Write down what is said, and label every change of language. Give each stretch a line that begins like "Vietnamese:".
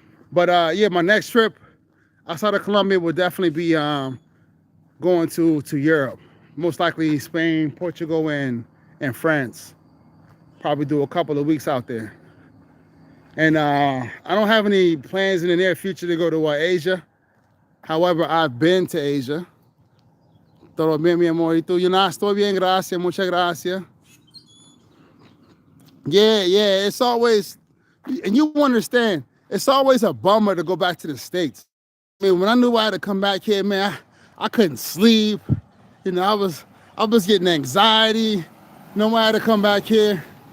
English: But yeah, my next trip outside of Colombia will definitely be going to Europe. most likely Spain, Portugal, and France. Probably do a couple of weeks out there. And I don't have any plans in the near future to go to Asia. However, I've been to Asia.
Spanish: Todo bien, mi amor. Y tú,
English: you know,
Spanish: estoy bien, gracias, muchas gracias.
English: Yeah, it's always, and you understand, it's always a bummer to go back to the States. I mean, when I knew I had to come back here, man, I couldn't sleep. You know, I was getting anxiety. No, I had to come back here.